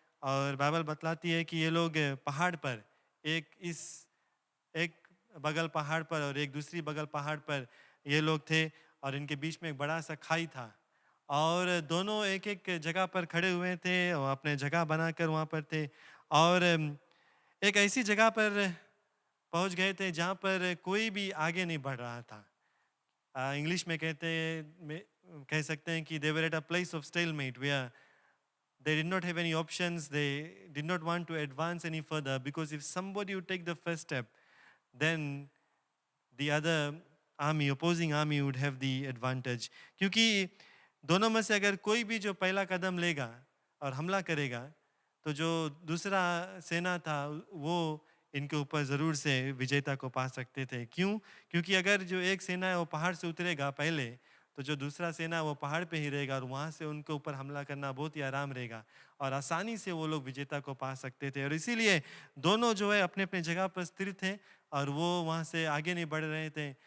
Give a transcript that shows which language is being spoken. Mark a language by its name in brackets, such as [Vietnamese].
[Hindi] और बाइबल बतलाती है कि ये लोग पहाड़ पर, एक बगल पहाड़ पर और एक दूसरी बगल पहाड़ पर ये लोग थे, और इनके बीच में एक बड़ा सा खाई था। और दोनों एक एक जगह पर खड़े हुए थे और अपने जगह बनाकर वहाँ पर थे। और एक ऐसी जगह पर पहुँच गए थे जहाँ पर कोई भी आगे नहीं बढ़ रहा था। इंग्लिश में कह सकते हैं कि [English] they were at a place of stalemate where they did not have any options. They did not want to advance any further, because if somebody would take the first step, then the other army, opposing army, would have the advantage. [Hindi] क्योंकि दोनों में से अगर कोई भी जो पहला कदम लेगा और हमला करेगा, तो जो दूसरा सेना था वो इनके ऊपर ज़रूर से विजेता को पा सकते थे। क्यों? क्योंकि अगर जो एक सेना है वो पहाड़ से उतरेगा पहले, तो जो दूसरा सेना वो पहाड़ पे ही रहेगा और वहाँ से उनके ऊपर हमला करना बहुत ही आराम रहेगा और आसानी से वो लोग विजेता को पा सकते थे। और इसीलिए दोनों जो है अपने अपने जगह पर स्थिर थे और वो वहाँ से आगे नहीं बढ़ रहे थे।